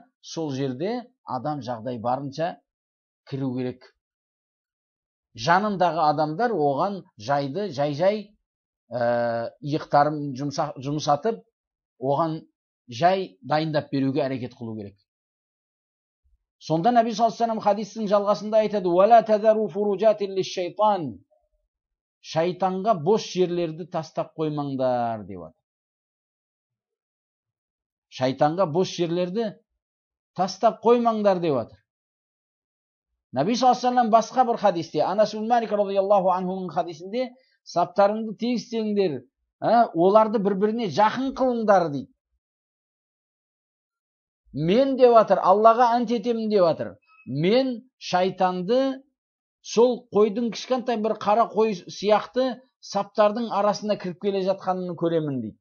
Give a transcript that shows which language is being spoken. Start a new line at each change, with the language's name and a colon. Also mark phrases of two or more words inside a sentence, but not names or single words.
Kazakh: Сол жерде адам жағдай барынша кіру керек. Жанындағы адамдар оған жайды жай иықтарын жұмсатып, оған жай дайындап беруге әрекет қылу керек. Сонда Наби
Arabic: صلى الله عليه وسلم
Kazakh: хадистің жалғасында айтады:
Arabic: "ولا تذروا فرجات للشيطان."
Kazakh: Шайтанға бос жерлерді тастап қоймаңдар деп жатыр. Шайтанға бос жерлерді тастап қоймаңдар деп жатыр. Наби
Arabic: صلى الله عليه وسلم
Kazakh: басқа бір хадисте, Анас ибн Малик
Arabic: رضي الله عنه
Kazakh: хадисінде, саптарыңды тегістеңдер, оларды бір-біріне жақын қылыңдар дейді. Мен деп жатыр, Аллаға ант етемін деп жатыр, мен шайтанды сол қойдың кішкентай бір қара қой сияқты саптардың арасына кіріп келе жатқанын көремін дейді.